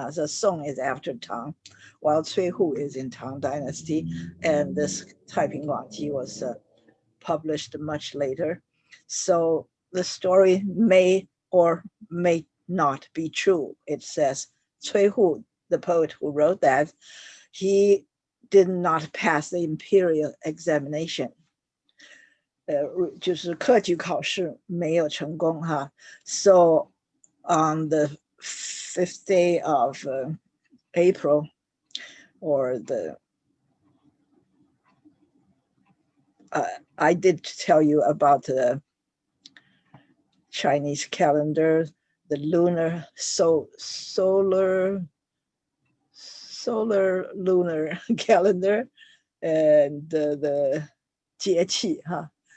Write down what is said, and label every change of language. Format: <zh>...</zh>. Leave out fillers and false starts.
<en>The Song is after Tang, while Cui Hu is in Tang Dynasty, and this Taiping Guangji was published much later. So the story may or may not be true. It says Cui Hu, the poet who wrote that, he did not pass the imperial examination.</en> <zh>就是科举考试没有成功哈。</zh> <en>So on the 5th day of April, or I did tell you about the Chinese calendar, the lunar solar lunar calendar, and the</en> <zh>节气 哈.</zh>